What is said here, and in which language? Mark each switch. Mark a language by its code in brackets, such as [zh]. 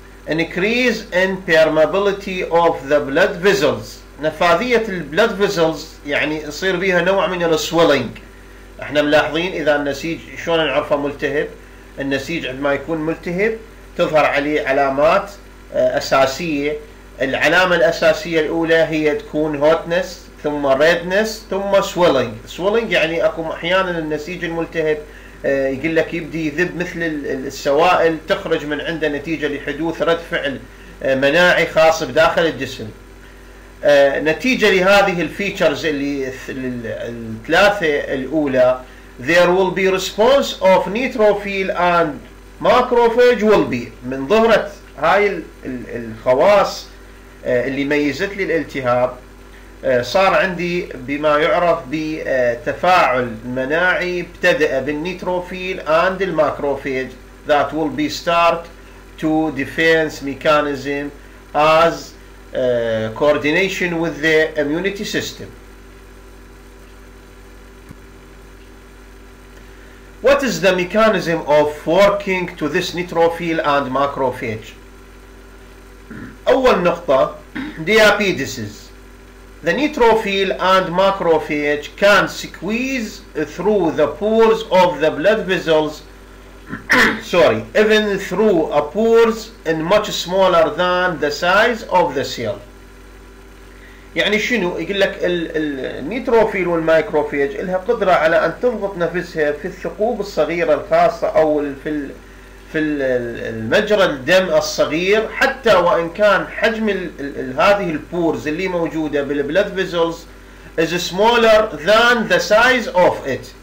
[en] Increase in permeability of the blood vessels. [ar] نفاذية البلد فيزلز يعني يصير بيها نوع من السويلنج. احنا ملاحظين اذا النسيج شلون نعرفه ملتهب؟ النسيج عندما يكون ملتهب تظهر عليه علامات اساسيه. العلامه الاساسيه الاولى هي تكون هوتنس، ثم ريدنس، ثم سويلنج. سويلنج يعني اكو احيانا النسيج الملتهب يقول لك يبدي يذب مثل السوائل تخرج من عنده نتيجه لحدوث رد فعل مناعي خاص بداخل الجسم. نتيجة لهذه الفيتشرز اللي الثلاثة الأولى [en] there will be response of neutrophil and macrophage will be. [ar] من ظهرت هاي الخواص اللي ميزت لي الالتهاب، صار عندي بما يعرف بتفاعل مناعي ابتدأ بالنيتروفيل and الماكروفيج [en] that will be start to defense mechanism as coordination with the immunity system. What is the mechanism of working to this neutrophil and macrophage? [ar] أول نقطة diabetes. [en] The neutrophil and macrophage can squeeze through the pores of the blood vessels even through a pores and much smaller than the size of the cell. [ar] يعني شنو؟ يقول لك النيتروفيل والمايكروفيج لها قدرة على أن تضغط نفسها في الثقوب الصغيرة الخاصة أو في المجرى الدم الصغير، حتى وإن كان حجم هذه البورز اللي موجودة بالبلد فيزلز [en] is smaller than the size of it.